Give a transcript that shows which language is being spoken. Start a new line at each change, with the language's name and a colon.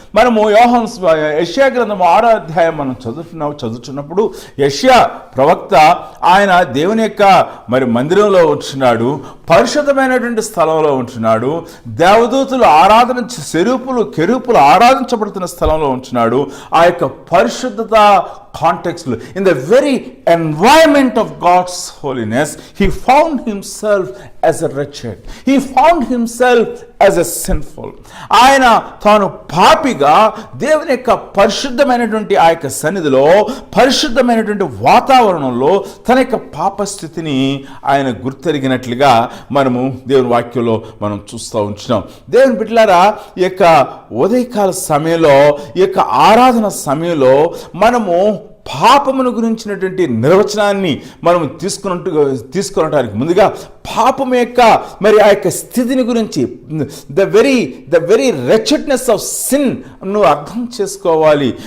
Telugu: మనము యెషయా గ్రంథం 6వ అధ్యాయం మనం చదువుతున్నప్పుడు యెషయా ప్రవక్త ఆయన దేవుని యొక్క మరి మందిరంలో ఉంటున్నాడు, పరిశుద్ధమైనటువంటి స్థలంలో ఉంటున్నాడు, దేవదూతలు ఆరాధన కెరూపులు ఆరాధించబడుతున్న స్థలంలో ఉంటున్నాడు. ఆ యొక్క పరిశుద్ధత కాంటెక్స్లో,
English: In the very environment of God's holiness, he found himself as a wretched. He found himself as a sinful.
Telugu: ఆయన తాను పాపిగా దేవుని యొక్క పరిశుద్ధమైనటువంటి ఆ యొక్క సన్నిధిలో, పరిశుద్ధమైనటువంటి వాతావరణంలో తన యొక్క పాప స్థితిని ఆయన గుర్తెరిగినట్లుగా మనము దేవుని వాక్యంలో మనం చూస్తూ ఉంటున్నాం. దేవుని బిడ్డలారా, ఈ యొక్క ఉదయకాల సమయంలో, ఈ యొక్క ఆరాధన సమయంలో మనము పాపమును గురించినటువంటి నిర్వచనాన్ని మనం తీసుకునటానికి ముందుగా పాపము యొక్క మరి ఆ యొక్క స్థితిని గురించి,
English: the very wretchedness of sin
Telugu: నువ్వు అర్థం చేసుకోవాలి.